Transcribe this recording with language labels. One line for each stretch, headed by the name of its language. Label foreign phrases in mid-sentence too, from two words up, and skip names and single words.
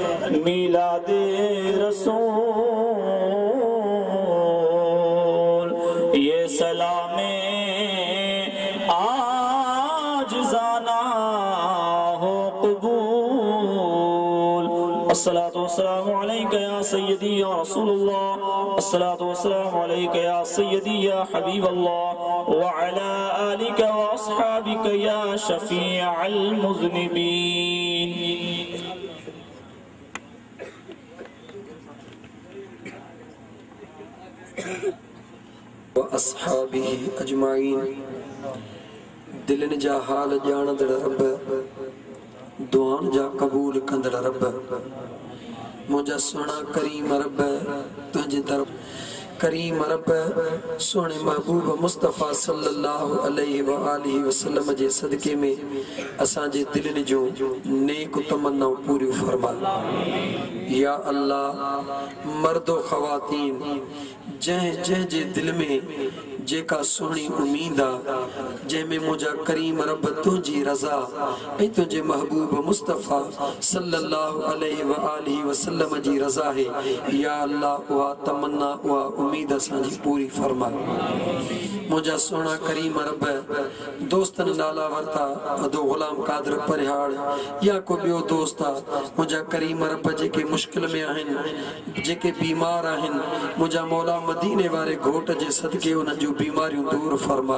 Urdu: میلادِ رسول، یہ سلامِ آج جانا ہو قبول.
Arabic: الصلاة والسلام عليك يا سيدي يا رسول الله، الصلاة والسلام عليك يا سيدي يا حبيب الله، وعلى آلك وأصحابك يا شفيع المذنبين. وأصحابه أجمعين.
Sindhi: दिलन जा हाल ॼाणंदड़ रब, दुआन जा कबूल कंदड़ रब, मुंहिंजा सुहिणा करीम रब तुंहिंजे दर करीम रब सोने महबूब मुस्तफ़ा
Arabic: صلى الله عليه وآله وسلم
Sindhi: जे सदके में असांजे दिलनि जो नेक तमन्नाऊं पूरियूं फरमा।
Arabic: يا الله,
Sindhi: मर्दो ख़वातीन जंहिं जे दिल में जेका सुहिणी उम्मीद आ, जंहिंमें मुंहिंजा करीम रब तुंहिंजी रज़ा ऐं तुंहिंजे महबूब मुस्तफ़ा
Arabic: صلى الله عليه وآله وسلم
Sindhi: जी रज़ा है।
Arabic: يا الله,
Sindhi: उहा तमन्ना उहा उम्मीद असांजी पूरी फरमा। मुंहिंजा सुहिणा करीम रब दोस्तनि नाला वरिता, अदो ग़ुलाम कादर परिहाड़ या को ॿियो दोस्त आहे, मुंहिंजा करीम रब जेके मुश्किल में आहिनि, जेके बीमार आहिनि, मुंहिंजा मौला मदीने वारे घोट जे सदके उन्हनि जूं बीमारियूं दूर फरमा।